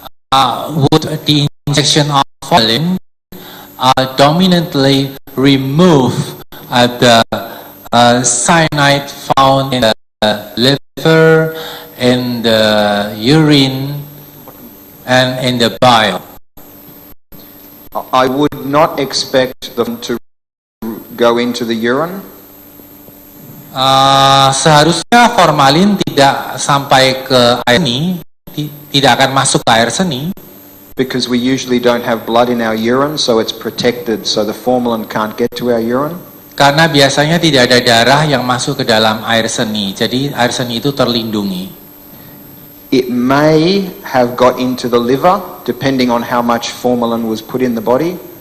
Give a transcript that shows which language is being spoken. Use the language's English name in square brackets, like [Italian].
[English] Would the injection of formalin dominantly remove the cyanide found in the liver, in the urine, and in the bile? I would not expect them to go into the urine. [Indonesian] Seharusnya formalin tidak sampai ke air seni, tidak akan masuk ke air seni. [English] Because we usually don't have blood in our urine, so it's protected, so the formalin can't get to our urine. [Indonesian] Karena biasanya tidak ada darah yang masuk ke dalam air seni, jadi air seni itu terlindungi. [English] It may have got into the liver, depending on how much formalin was put in the body.